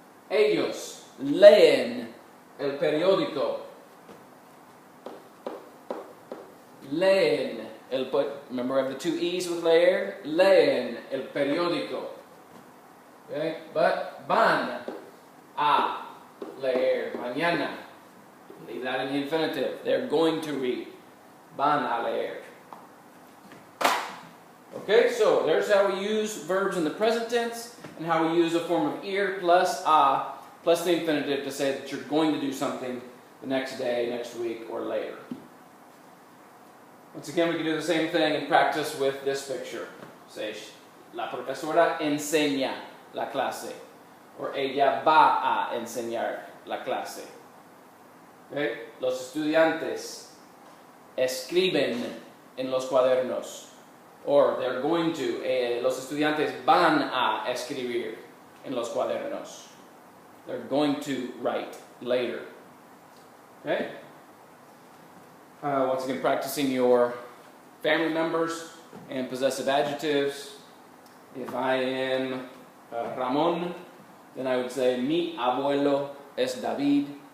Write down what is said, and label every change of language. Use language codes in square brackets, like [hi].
[es] Ellos leen el periódico. [en] Leen remember I have the two E's with leer? [es] Leen el periódico. Okay? But van a leer mañana. [en] Leave that in the infinitive. They're going to read. [es] Van a leer. [en] Okay, so there's how we use verbs in the present tense and how we use a form of ir plus a plus the infinitive to say that you're going to do something the next day, next week, or later. Once again, we can do the same thing and practice with this picture. [es] Say, la profesora enseña la clase. Or ella va a enseñar la clase. Okay? Los estudiantes escriben en los cuadernos. [en] Or they're going to. [es] Los estudiantes van a escribir en los cuadernos. [en] They're going to write later. Okay? Once again, practicing your family members and possessive adjectives. If I am Ramon, then I would say [es] mi abuelo es David.